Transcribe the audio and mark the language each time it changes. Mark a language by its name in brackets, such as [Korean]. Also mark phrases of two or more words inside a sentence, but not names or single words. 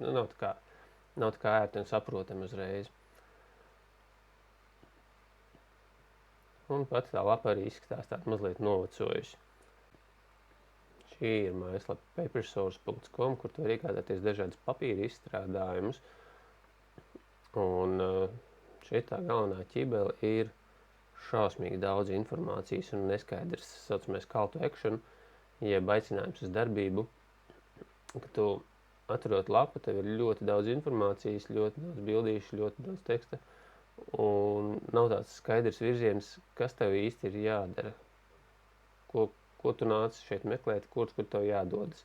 [Latvian] Nu, nav tā kā ērti un saprotami uzreiz. Un pati tā lapa arī izskatās tāda mazliet novecojusi. Šī ir mājaslapa papersource.com, kur tu var iegādāties dažādas papīra izstrādājumus. Un šeit tā galvenā ķibele ir šausmīgi daudz informācijas un neskaidrs, saucamais [English] call to action, [Latvian] jeb aicinājums uz darbību. Kad tu atrod lapu, tev ir ļoti daudz informācijas, ļoti daudz bildīšu, ļoti daudz teksta, un nav tāds skaidrs virziens, kas tev īsti ir jādara, ko tu nāc šeit meklēt, kur tev jādodas.